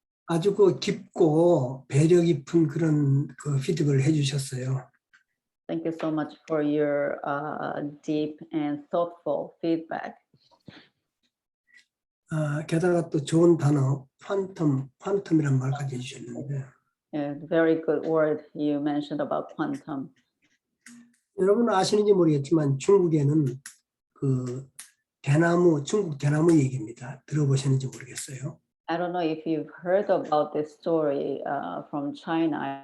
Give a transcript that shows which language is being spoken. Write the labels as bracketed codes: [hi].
[ko] 아주 깊고 배려 깊은 그런 피드백을 해주셨어요. [en] Thank you so much for your deep and thoughtful feedback. [ko] 게다가 또 좋은 단어, 퀀텀이란 말까지 해주셨는데. [en] Yeah, very good word you mentioned about quantum. [ko] 여러분 아시는지 모르겠지만 중국에는 대나무, 중국 대나무 얘기입니다. 들어보셨는지 모르겠어요. [en] I don't know if you've heard about this story from China.